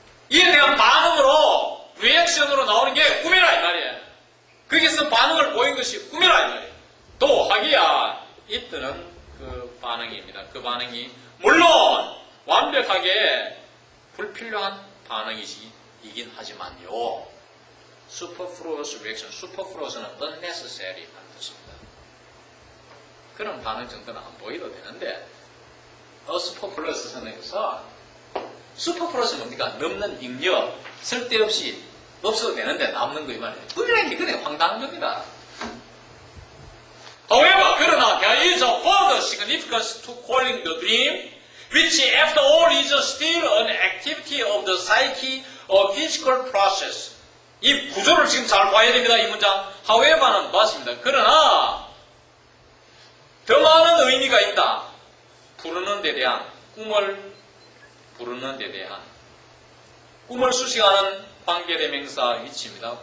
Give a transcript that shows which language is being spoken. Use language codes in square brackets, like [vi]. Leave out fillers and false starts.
[ko] 이에 대한 반응으로, 리액션으로 나오는 게 꿈이라 이 말이에요. 거기서 반응을 보인 것이 꿈이라 이 말이에요. 또 하기야 이때는 그 반응입니다. 그 반응이 물론 완벽하게 불필요한 반응이긴 하지만요. [en] superfluous reaction, [ko] superfluous는 unnecessary 하는 뜻입니다. 그런 반응 정도는 안 보여도 되는데, superfluous는 여기서 superfluous는 뭡니까? 넘는 잉여, 쓸데없이 없어도 되는데 남는 거 이 말이에요. 꿈이라는 게 그냥 황당한 겁니다. [en] However, [ko] 그러나 [en] there is a further significance to calling the dream, which after all is still an activity of the psyche, a physical process. [ko] 이 구조를 지금 잘 봐야 됩니다. 이 문장. However는 맞습니다. 그러나 더 많은 의미가 있다. 부르는 데 대한, 꿈을 부르는 데 대한, 꿈을 수식하는 관계대명사 위치입니다.